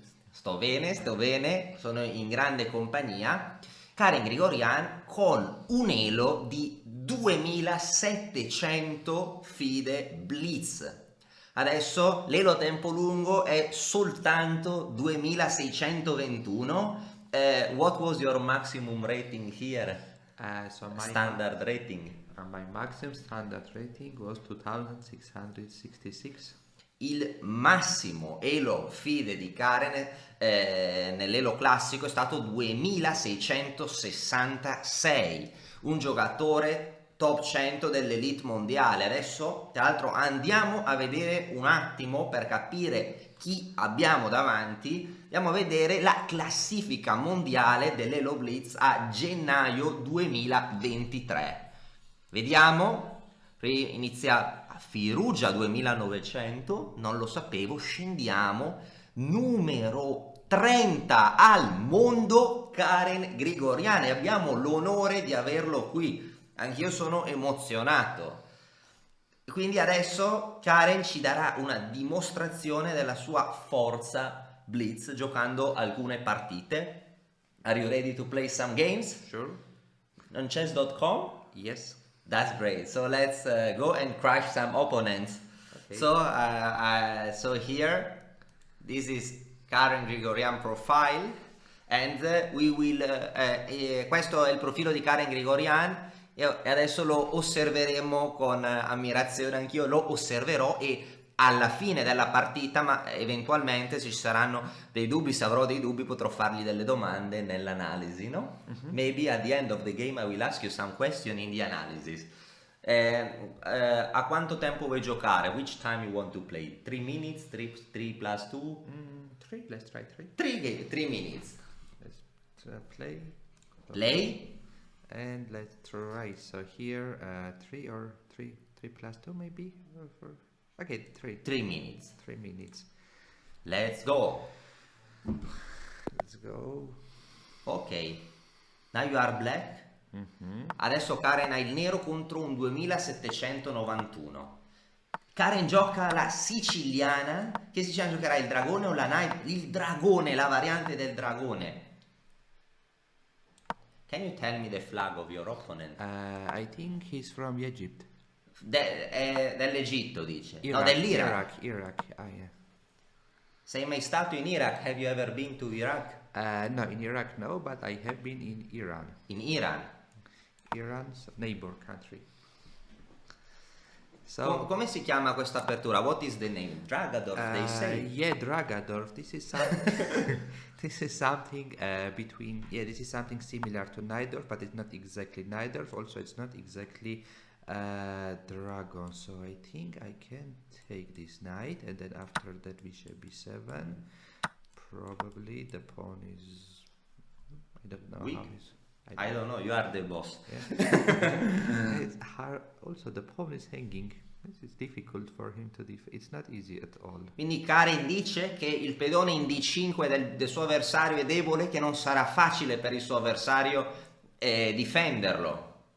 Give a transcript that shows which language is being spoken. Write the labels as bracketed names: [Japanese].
[Italian] Sto bene, sono in grande compagnia. Karen Grigorian con un elo di 2700 FIDE Blitz. Adesso l'elo a tempo lungo è soltanto 2621. [English] What was your maximum rating here? Standard rating. My maximum standard rating was 2666. [Italian] Il massimo elo FIDE di Karen nell'elo classico è stato 2666. Un giocatore top 100 dell'elite mondiale. Adesso tra l'altro andiamo a vedere un attimo per capire chi abbiamo davanti. Andiamo a vedere la classifica mondiale dell'Elo Blitz a gennaio 2023. Vediamo, inizia a Firugia 2900, non lo sapevo, scendiamo, numero 30 al mondo Karen Grigorian, e abbiamo l'onore di averlo qui, anch'io sono emozionato. Quindi adesso Karen ci darà una dimostrazione della sua forza Blitz giocando alcune partite. [English] Are you ready to play some games? Sure. On chess.com? Yes. That's great. So let's go and crush some opponents. Okay. So here, this is Karen Grigorian profile, and we will. [Italian] Questo è il profilo di Karen Grigorian e adesso lo osserveremo con ammirazione. Anch'io lo osserverò e alla fine della partita, ma eventualmente se ci saranno dei dubbi, se avrò dei dubbi, potrò fargli delle domande nell'analisi, no? [English] Maybe at the end of the game I will ask you some question in the analysis. [Italian] A quanto tempo vuoi giocare? [English] Which time you want to play? 3 minutes? 3 plus 2? 3, let's try 3. 3 minutes. Let's play. Play? And let's try. So here, 3 or 3 plus 2 maybe? Okay, 3. 3 minutes. 3 minutes. Let's go. Let's go. Ok. Now you are black. [Italian] Adesso Karen ha il nero contro un 2791. Karen gioca la siciliana. Che siciliana giocherà, il dragone o la knight? Il dragone, la variante del dragone. [English] Can you tell me the flag of your opponent? I think he's from Egypt. [Italian] Dell'Egitto dice. [English] Iraq, [Italian] No, dell'Iraq. [English] Iraq. Ah, yeah. [Italian] Sei mai stato in Iraq? [English] Have you ever been to Iraq? No, in Iraq no, but I have been in Iran. In Iran? Iran's neighbor country. So, [Italian] come si chiama questa apertura? [English] What is the name? Dragadorf, they say. Yeah, Dragadorf. This is something between. Yeah, this is something similar to Najdorf, but it's not exactly Najdorf. Also, it's not exactly dragon. So I think I can take this knight, and then after that bishop b7. Probably the pawn is. I don't know Weak. how is. I don't know, you are the boss. Yeah. It's hard. Also, the pawn is hanging. This is difficult for him to It's not easy at all. [Italian] Quindi Karen dice che il pedone in d5 del suo avversario è debole, che non sarà facile per il suo avversario difenderlo.